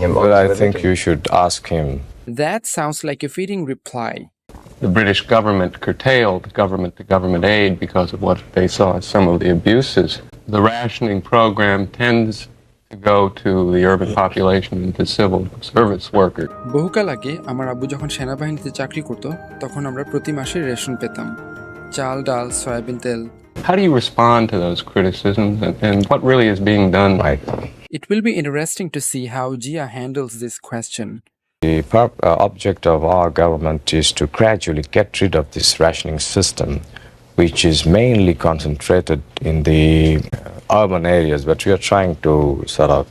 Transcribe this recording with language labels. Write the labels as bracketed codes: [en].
[en] Well, I think you should ask him. That sounds like a fitting reply. The British government curtailed government-to-government aid because of what they saw as some of the abuses. The rationing program tends to go to the urban population and to civil service workers. [bn] বহুকাল আগে আমার আব্বু যখন সেনাবাহিনীতে চাকরি করত তখন আমরা প্রতি মাসে রেশন পেতাম, চাল, ডাল, সয়াবিন তেল। [en] How do you respond to those criticisms and what really is being done? It will be interesting to see how Jia handles this question. The object of our government is to gradually get rid of this rationing system, which is mainly concentrated in the urban areas, but we are trying to sort of...